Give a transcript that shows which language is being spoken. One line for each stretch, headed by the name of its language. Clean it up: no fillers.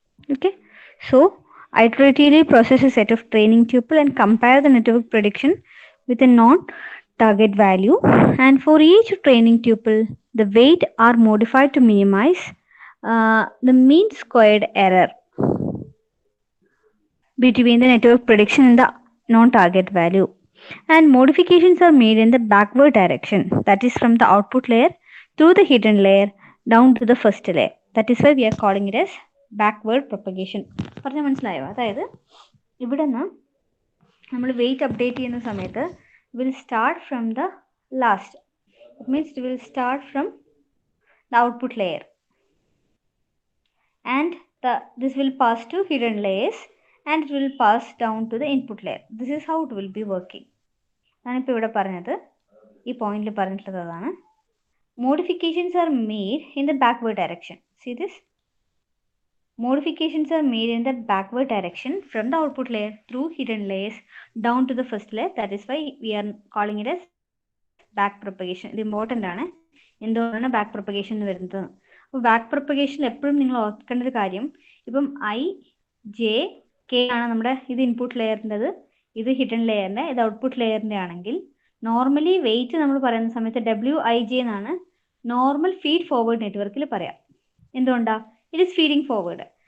English: Okay, so iteratively process a set of training tuple and compare the network prediction with a non target value, and for each training tuple the weight are modified to minimize the mean squared error between the network prediction and the non-target value, and modifications are made in the backward direction, that is from the output layer through the hidden layer down to the first layer. That is why we are calling it as backward propagation.
Malayalam: പറഞ്ഞാൽ മനസ്സിലായോ? അതായത് ഇവിടെ നിന്ന് നമ്മൾ wait update ചെയ്യുന്ന സമയത്ത്
English: will start from the last. It means it will start from the output layer and this will pass to hidden layers and it will pass down to the input layer. This is how it will be working.
Malayalam: ഞാനിപ്പോൾ ഇവിടെ പറഞ്ഞത് ഈ പോയിന്റിൽ പറഞ്ഞിട്ടുള്ളത് അതാണ്.
English: Modifications are made in the backward direction. See this? Modifications are made in the backward direction from the output layer through hidden layers down to the first layer. That is why we are calling it as back propagation.
Malayalam: ഇത് important ആണ്, എന്തുകൊണ്ടാണ് back propagation എന്ന് വരുന്നത്. അപ്പോൾ back പ്രൊപ്പഗേഷനിൽ എപ്പോഴും നിങ്ങൾ ഓർക്കേണ്ട ഒരു കാര്യം, ഇപ്പം IJK ആണ് നമ്മുടെ ഇത് ഇൻപുട്ട് ലെയറിൻ്റെത്, ഇത് ഹിഡൻ ലെയറിൻ്റെ, ഇത് ഔട്ട്പുട്ട് ലെയറിൻ്റെ ആണെങ്കിൽ നോർമലി വെയിറ്റ് നമ്മൾ പറയുന്ന സമയത്ത് WIJ എന്നാണ് നോർമൽ ഫീഡ് ഫോർവേഡ് നെറ്റ്വർക്കിൽ പറയാം. എന്തുകൊണ്ടാണ്?
English: It is feeding forward.